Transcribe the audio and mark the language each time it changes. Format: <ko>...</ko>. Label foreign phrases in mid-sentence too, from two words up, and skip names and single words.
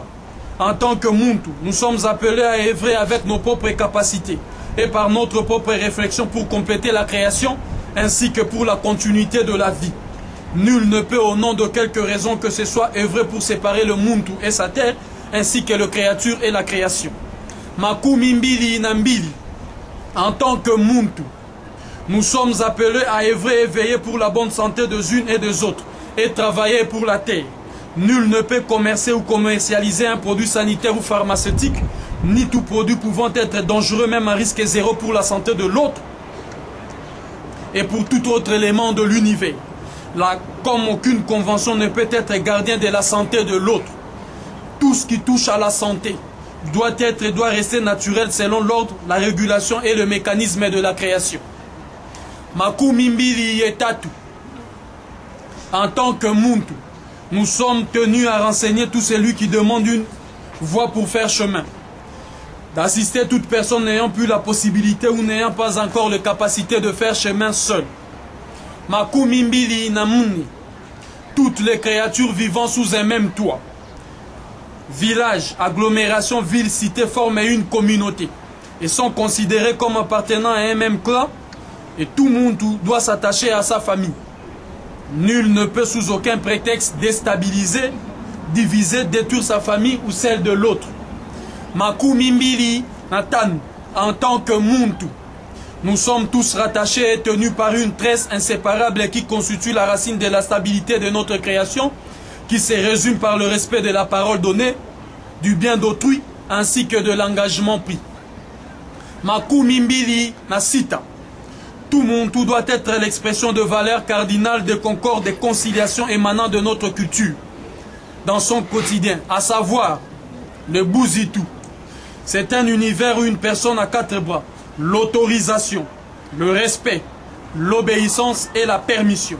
<fr>En tant que Muntu, nous sommes appelés à œuvrer avec nos propres capacités et par notre propre réflexion pour compléter la création ainsi que pour la continuité de la vie. Nul ne peut, au nom de quelque raison que ce soit, œuvrer pour séparer le Muntu et sa terre, ainsi que le créature et la création. Makumi mbili inambili, en tant que Muntu, nous sommes appelés à œuvrer et veiller pour la bonne santé des unes et des autres, et travailler pour la terre. Nul ne peut commercer ou commercialiser un produit sanitaire ou pharmaceutique, ni tout produit pouvant être dangereux, même à risque zéro pour la santé de l'autre et pour tout autre élément de l'univers. Là, comme aucune convention ne peut être gardien de la santé de l'autre, tout ce qui touche à la santé doit être et doit rester naturel selon l'ordre, la régulation et le mécanisme de la création. Makumi mbili yetatu, en tant que Muntu, nous sommes tenus à renseigner tout celui qui demande une voie pour faire chemin, d'assister toute personne n'ayant plus la possibilité ou n'ayant pas encore la capacité de faire chemin seul. Makumi mbili inamuni, toutes les créatures vivant sous un même toit. Village, agglomération, ville, cité forment une communauté et sont considérés comme appartenant à un même clan, et tout Muntu doit s'attacher à sa famille. Nul ne peut sous aucun prétexte déstabiliser, diviser, détruire sa famille ou celle de l'autre. Makumi mbili natan, en tant que Muntu, nous sommes tous rattachés et tenus par une tresse inséparable qui constitue la racine de la stabilité de notre création, qui se résume par le respect de la parole donnée, du bien d'autrui, ainsi que de l'engagement pris. Makumi mbili nasita, tout Muntu doit être l'expression de valeurs cardinales de concorde et conciliation émanant de notre culture, dans son quotidien, à savoir le Buzitu. C'est un univers où une personne a quatre bras: l'autorisation, le respect, l'obéissance et la permission.</fr>